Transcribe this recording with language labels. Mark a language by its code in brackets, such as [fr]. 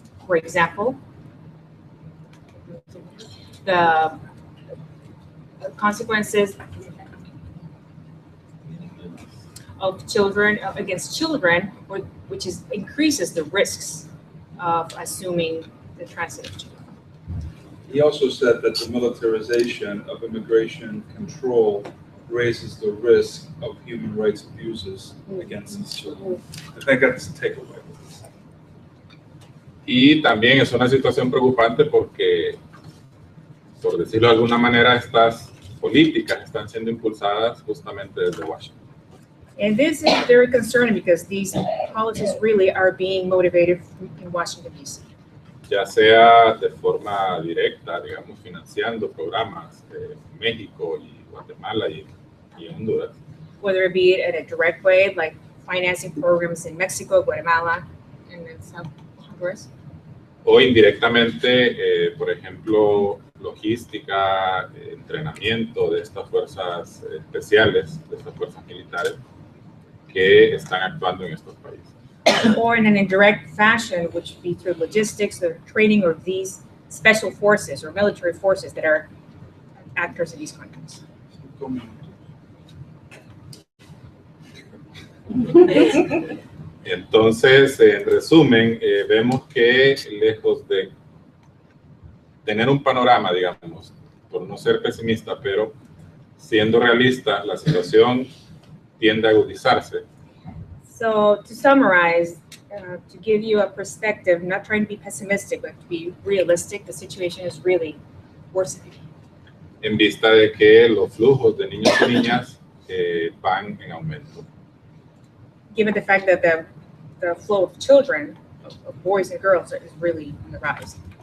[en] For example, the consequences of children against children, which increases the risks of assuming the transit of children. He also said that the militarization of immigration control raises the risk of human rights abuses against these children. I think that's the takeaway. [es] Y también es una situación preocupante porque, por decirlo de alguna manera, estas políticas están siendo impulsadas justamente desde Washington. [en] And this is very concerning because these policies really are being motivated in Washington, D.C. [es] Ya sea de forma directa, digamos, financiando programas de México y Guatemala y Honduras. [en] Whether it be in a direct way, like financing programs in Mexico, Guatemala, and then South Honduras. [es] O indirectamente, por ejemplo, logística, entrenamiento de estas fuerzas especiales, de estas fuerzas militares que están actuando en estos países. [en] Or in an indirect fashion, which would be through logistics, the training of these special forces or military forces that are actors in these countries. [es] Entonces, en resumen, vemos que lejos de tener un panorama, digamos, por no ser pesimista, pero siendo realista, la situación tiende a agudizarse. [en] So to summarize, to give you a perspective, not trying to be pessimistic, but to be realistic, the situation is really worsening. [es] En vista de que los flujos de niños y niñas van en aumento. [en] Given the fact that the flow of children, of boys and girls, is really on the rise.